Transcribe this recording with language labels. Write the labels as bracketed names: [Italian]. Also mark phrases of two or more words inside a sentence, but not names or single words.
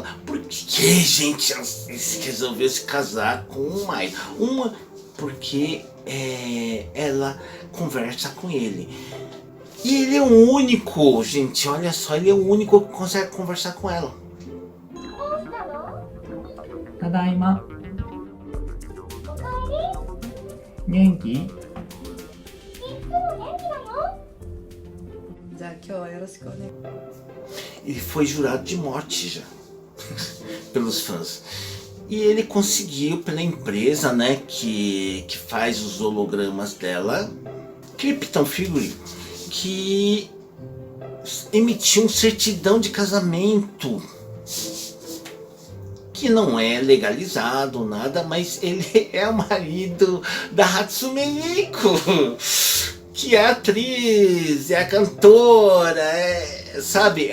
[Portuguese] Por que, gente, resolveu se casar com uma idol? Porque ela conversa com ele. E ele é o único, gente, olha só, ele é o único que consegue conversar com ela. [Japanese] ただいま。元気？じゃあ今日はよろしくお願い。 [Portuguese] Ele foi jurado de morte já pelos fãs. E ele conseguiu pela empresa, né, que faz os hologramas dela, Krypton Figure, que emitiu um certidão de casamento que não é legalizado, nada, mas ele é o marido da Hatsune Miku, que é a atriz, é a cantora, sabe?